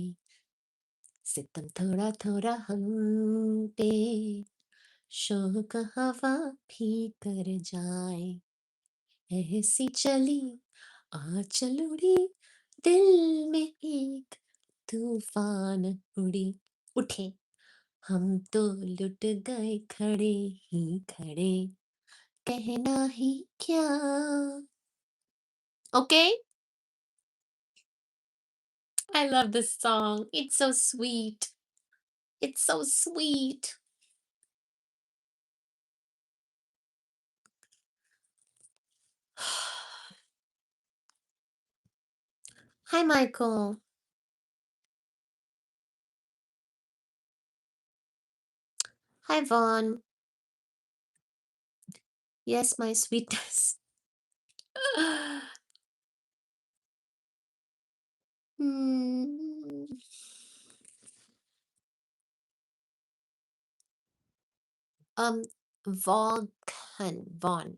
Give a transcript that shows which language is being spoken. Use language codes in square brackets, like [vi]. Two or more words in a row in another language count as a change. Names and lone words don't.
[hi] सितम थोड़ा थोड़ा हम पे शोक हवा भी कर जाए ऐसी चली आंचल उड़ी दिल में एक तूफान उड़ी उठे हम तो लुट गए खड़े ही खड़े कहना ही क्या. [en] Okay, I love this song. It's so sweet. It's so sweet. Hi, Michael. Hi, Vaughn. Yes, my sweetness. Hmm. Um, Vaughn.